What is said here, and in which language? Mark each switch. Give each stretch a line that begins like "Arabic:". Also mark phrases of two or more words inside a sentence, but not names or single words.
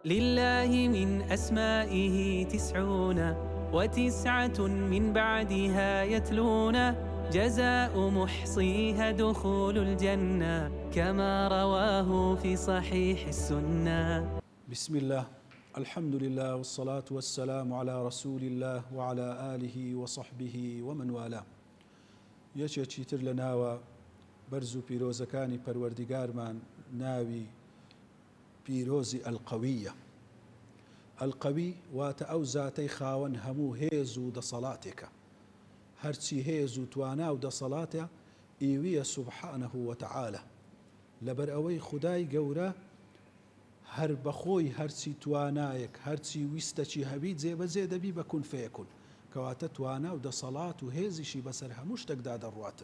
Arabic: لله من أسمائه 99 من بعدها يتلون جزاء محصيها دخول الجنة كما رواه في صحيح السنة. بسم الله، الحمد لله والصلاة والسلام على رسول الله وعلى آله وصحبه ومن والاه.
Central Kurdish: یەکێکی تر لە ناوە بەرز و پیرۆزەکانی پەروەردیگارمان ناوی پیرۆزی ئەلقەویە. ئەلقەوی واتە ئەو زاتەی خاوەن هەموو هێز و دەسەڵاتێکە، هەرچی هێز و توانا و دەسەڵاتە ئیویە
Arabic: سوبحانەه وتەعالە،
Central Kurdish: لەبەر ئەوەی خودای گەورە هەر بەخۆی هەرچی توانایەک هەرچی ویستەچی هەبی جێبەجێ دەبی بە
Arabic: کون فەیەکون،
Central Kurdish: کەواتە توانا و دەسەڵات و هێزیشی بەسەر هەموو شتێکدا دەڕواتن.